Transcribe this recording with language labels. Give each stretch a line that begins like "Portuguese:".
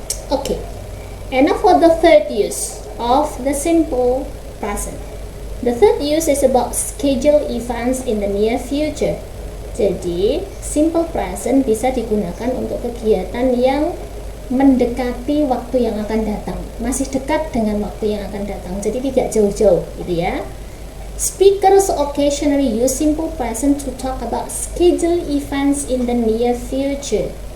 English: Okay, and now for the third use of the simple present. The third use is about scheduled events in the near future.
Indonesian: Jadi, simple present bisa digunakan untuk kegiatan yang mendekati waktu yang akan datang, masih dekat dengan waktu yang akan datang, jadi tidak jauh-jauh, gitu ya.
English: Speakers occasionally use simple present to talk about scheduled events in the near future.